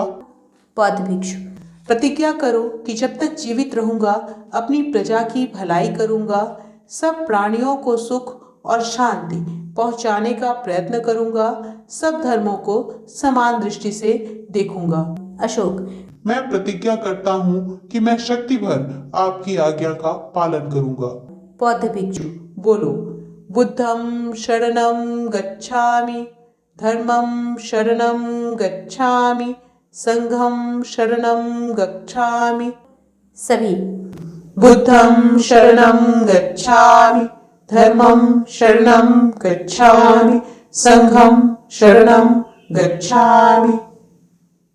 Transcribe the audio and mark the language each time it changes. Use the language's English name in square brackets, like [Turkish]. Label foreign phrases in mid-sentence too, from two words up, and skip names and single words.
[Hindi] बौद्ध भिक्षु, प्रतिज्ञा करो कि जब तक जीवित रहूंगा अपनी प्रजा की भलाई करूंगा, सब प्राणियों को सुख और शांति पहुंचाने का प्रयत्न करूंगा, सब धर्मों को समान दृष्टि से देखूंगा। अशोक, मैं प्रतिज्ञा करता हूँ कि मैं शक्ति भर आपकी आज्ञा का पालन करूंगा। बौद्ध भिक्षु, बोलो। [Pali] बुद्धं शरणं गच्छामि, धर्मं शरणं गच्छामि, संघं शरणं गच्छामि। [Hindi] सभी। [Pali] बुद्धं शरणं गच्छामि, धर्मं शरणं गच्छामि, संघं शरणं गच्छामि।